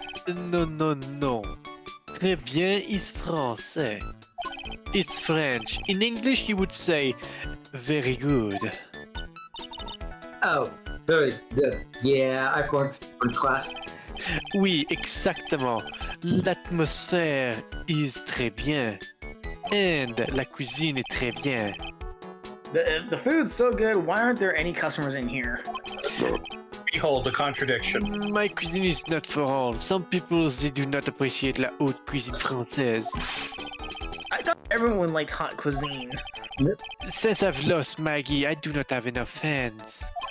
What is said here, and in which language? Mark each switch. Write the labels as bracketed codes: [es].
[en] no. [fr] Très bien [en] is [fr] français. [en] It's French. In English, you would say very good. Oh, very good. Yeah, I've learned from class. [fr] Oui, exactement. L'atmosphère [en] is [fr] très bien. [en] And [fr] la cuisine est très bien. [en] The food's so good, why aren't there any customers in here? Behold the contradiction. My cuisine is not for all. Some people, they do not appreciate [fr] la haute cuisine française. [en] I thought everyone liked hot cuisine. Since I've lost Maggie, I do not have enough fans.